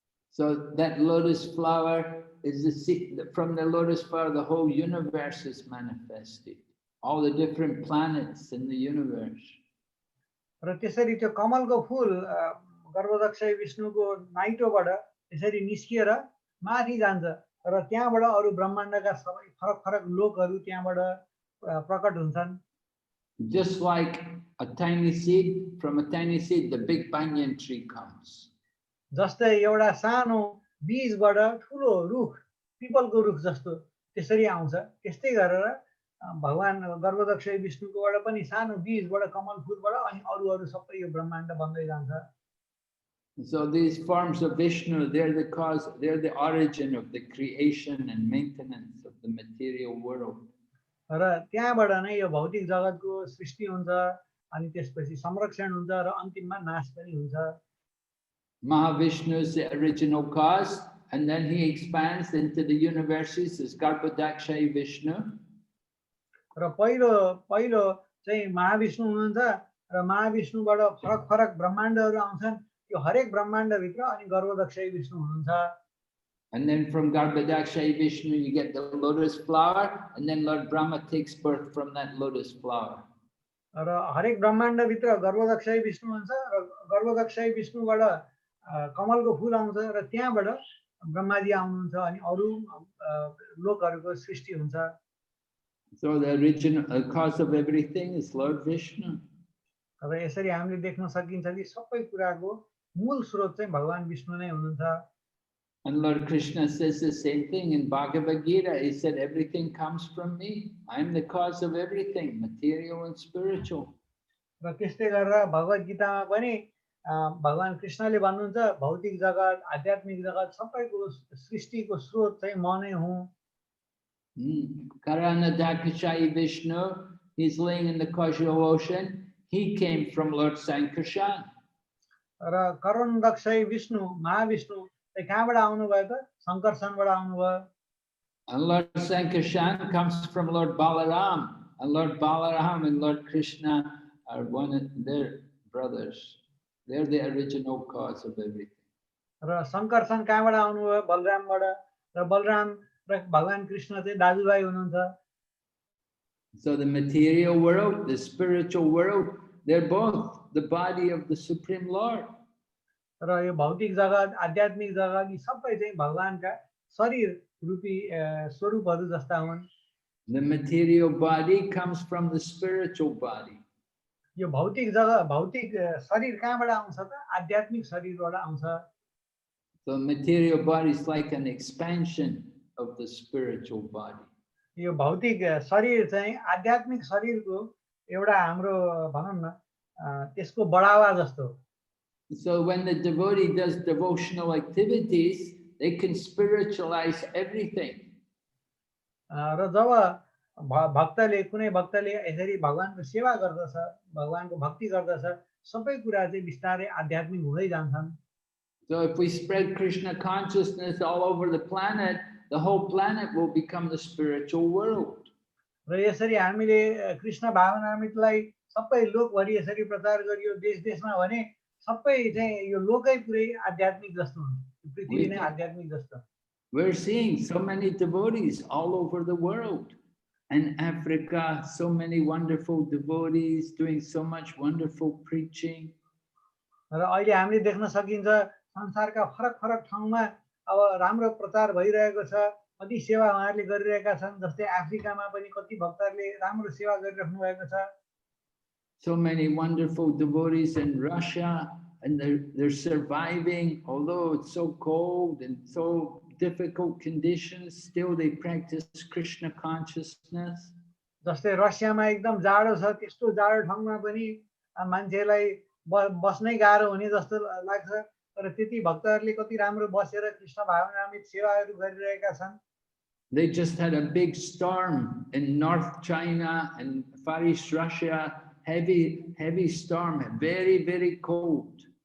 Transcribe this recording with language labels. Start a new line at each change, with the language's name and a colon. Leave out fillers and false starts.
English: So that lotus flower is the seed. From the lotus flower, the whole universe is manifested. All the different planets in the universe.
Nepali: र त्यसरी त्यो कमलको फूल गर्भोदक्षय विष्णुको नाइटोबाट यसरी निस्किएर माथि जान्छ र त्यहाँबाट अरु ब्रह्माण्डका सबै फरक फरक लोकहरू त्यहाँबाट प्रकट हुन्छन्
English: Just like a tiny seed, from a tiny seed, the big banyan tree comes.
Nepali: जस्तै एउटा सानो बीजबाट ठूलो रुख पिपलको रुख जस्तो त्यसरी आउँछ त्यस्तै गरेर भगवान गर्भोदक्षय विष्णुकोबाट पनि सानो बीजबाट कमल फूलबाट अनि अरु सबै यो ब्रह्माण्ड बन्दै जान्छ
English: So these forms of Vishnu, they're the cause, they're the origin of the creation and maintenance of the material world.
Nepali: र त्यहाँबाट नै यो भौतिक जगतको सृष्टि हुन्छ अनि त्यसपछि संरक्षण हुन्छ र अन्तिममा नाश पनि हुन्छ
English: Mahavishnu is the original cause, and then he expands into the universes as Garbhodakshaya Vishnu.
Nepali: र पहिलो चाहिँ महाविष्णु हुनुहुन्छ र महाविष्णुबाट फरक फरक ब्रह्माण्डहरू आउँछन् यो हरेक ब्रह्माण्ड भित्र अनि गर्भोदक्षय विष्णु हुनुहुन्छ
English: And then from Garbhodakshaya Vishnu you get the lotus flower, and then Lord Brahma takes birth from that lotus flower.
Nepali: र हरेक ब्रह्माण्ड भित्र गर्भोदक्षय विष्णु हुन्छ र गर्भोदक्षय विष्णुबाट कमलको फूल आउँछ र त्यहाँबाट ब्रह्माजी आउनुहुन्छ अनि अरु लोकहरूको सृष्टि हुन्छ
English: So the original cause of everything is Lord Vishnu.
Nepali: अब यसरी हामीले देख्न सकिन्छ कि सबै कुराको मूल स्रोत चाहिँ भगवान विष्णु नै हुनुहुन्छ
English: And Lord Krishna says the same thing in Bhagavad Gita. He said, everything comes from me. I am the cause of everything, material and spiritual.
Nepali: र त्यस्तै गरेर भगवत गीतामा पनि भगवान कृष्णले भन्नुहुन्छ भौतिक जगत आध्यात्मिक जगत सबैको सृष्टिको स्रोत चाहिँ म नै हुँ
English: Karanadakashaya Vishnu, he's laying in the causal ocean. He came from Lord Sankarshan.
Nepali: र करुणदक्षय विष्णु महाविष्णु चाहिँ कहाँबाट आउनुभयो त शङ्करसनबाट आउनुभयो
English: And Lord Sankarshan comes from Lord Balaram. And Lord Balaram and Lord Krishna are one of their brothers. They're the original cause of everything.
Nepali: र शङ्करसन कहाँबाट आउनुभयो बलरामबाट र बलराम र भगवान कृष्ण चाहिँ दाजुभाइ हुनुहुन्छ
English: So the material world, the spiritual world, they're both the body of the Supreme Lord.
Nepali: र यो भौतिक जगत आध्यात्मिक जगत यी सबै चाहिँ भगवानका शरीर रूपी स्वरूपहरू जस्ता हुन्
English: The material body comes from the spiritual body.
Nepali: यो भौतिक जगत भौतिक शरीर कहाँबाट आउँछ त आध्यात्मिक शरीरबाट आउँछ
English: The material body is like an expansion of the spiritual body.
Nepali: यो भौतिक शरीर चाहिँ आध्यात्मिक शरीरको एउटा हाम्रो भनौँ न त्यसको बढावा जस्तो हो।
English: So when the devotee does devotional activities, they can spiritualize everything.
Nepali: र जब भक्तले कुनै भक्तले यसरी भगवानको सेवा गर्दछ, भगवानको भक्ति गर्दछ, सबै कुरा चाहिँ बिस्तारै आध्यात्मिक हुँदै जान्छन्।
English: So if we spread Krishna consciousness all over the planet, the whole planet will become the spiritual world.
Nepali: र यसरी हामीले कृष्ण भावनामृतलाई सबै लोकभरि यसरी प्रचार गरियो देश देशमा भने सबै चाहिँ यो लोकै पुरै आध्यात्मिक जस्तो हुन्छ, पृथ्वी नै आध्यात्मिक जस्तो।
English: We're seeing so many devotees all over the world. And Africa, so many wonderful devotees doing so much wonderful preaching.
Nepali: र अहिले हामीले देख्न सकिन्छ संसारका फरक फरक ठाउँमा अब राम्रो प्रचार भइरहेको छ, कति सेवा उहाँहरूले गरिरहेका छन्, जस्तै अफ्रिकामा पनि कति भक्तहरूले राम्रो सेवा गरिराख्नु भएको छ।
English: So many wonderful devotees in Russia, and they're surviving, although it's so cold and so difficult conditions, still they practice Krishna consciousness.
Nepali: जस्तै रसियामा एकदम जाडो छ, त्यस्तो जाडो ठाउँमा पनि मान्छेलाई बस्नै गाह्रो हुने जस्तो लाग्छ, तर त्यति भक्तहरूले कति राम्रो बसेर कृष्ण भावनामृत सेवाहरू गरिरहेका छन्।
English: They just had a big storm in North China and Far East Russia, heavy storm, very cold.